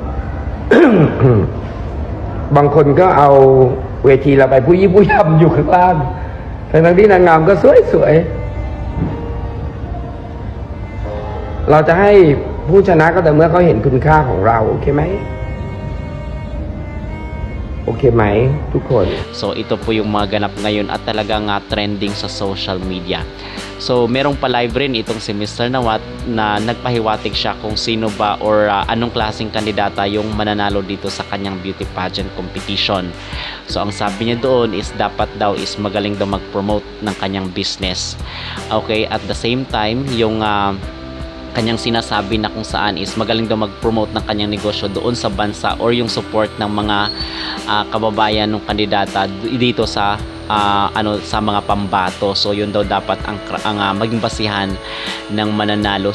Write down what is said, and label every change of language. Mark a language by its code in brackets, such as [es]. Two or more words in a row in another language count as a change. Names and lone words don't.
[th] ๆ บางคนก็เอาเวทีเราไปผู้ยี่ผู้ยำอยู่ข้างล่างทั้งที่นางงามก็สวยๆเราจะให้ผู้ชนะก็แต่เมื่อเขาเห็นคุณค่าของเราโอเคไหมOkayไหมทุกคน [tl] So ito po yung mga ganap ngayon at talagang trending sa [en] social media. [tl] So merong pa-live rin itong si Mr. Nawat na nagpahiwatig siya kung sino ba or anong klaseng kandidata yung mananalo dito sa kanyang [en] beauty pageant competition. [tl] So ang sabi niya doon is dapat daw is magaling daw mag-promote ng kanyang business. [en] Okay, at the same time [tl] yung kanyang sinasabi na kung saan is magaling daw mag-promote ng kanyang negosyo doon sa bansa or yung support ng mga kababayan ng kandidata dito sa sa mga pambato. So yun daw dapat ang maging basihan ng mananalo.